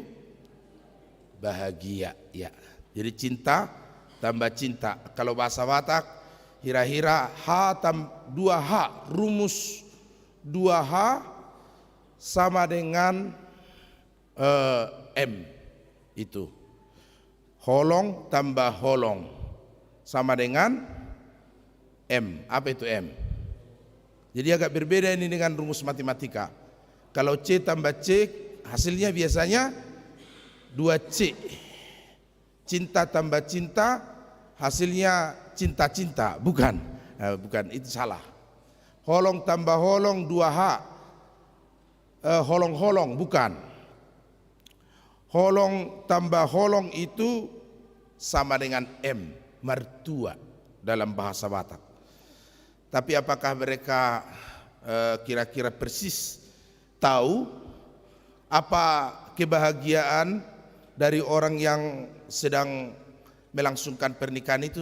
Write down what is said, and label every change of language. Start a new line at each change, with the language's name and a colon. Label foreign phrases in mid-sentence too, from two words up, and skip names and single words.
Indonesian: Bahagia ya. Jadi cinta tambah cinta. Kalau bahasa Batak kira-kira H tambah 2H, rumus 2H sama dengan M itu. Holong tambah holong sama dengan M. Apa itu M? Jadi agak berbeda ini dengan rumus matematika. Kalau C tambah C, hasilnya biasanya 2C. Cinta tambah cinta, hasilnya cinta-cinta. Bukan, bukan, itu salah. Holong tambah holong 2H, holong-holong, bukan. Holong tambah holong itu sama dengan M, mertua dalam bahasa Batak. Tapi apakah mereka kira-kira persis tahu apa kebahagiaan dari orang yang sedang melangsungkan pernikahan itu?